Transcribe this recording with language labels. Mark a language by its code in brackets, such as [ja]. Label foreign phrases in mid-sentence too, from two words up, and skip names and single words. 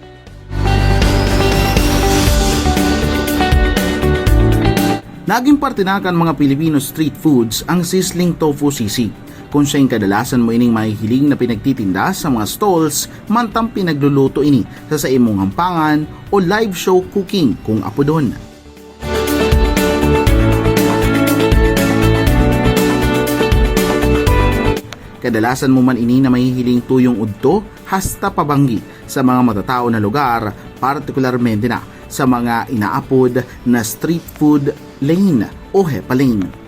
[bik] Naging parte na kan mga Pilipino street foods ang sizzling tofu sisig. Kung siyang kadalasan mo ining mahihiling na pinagtitinda sa mga stalls, mantang pinagluluto ini sa imong hampangan o [en] live show cooking [bik] kung apo doon. Kadalasan mo man ini na mahihiling tuyong udto hasta pabanggi sa mga matatao na lugar, partikularmente na sa mga inaapod na street food lane o hepa lane.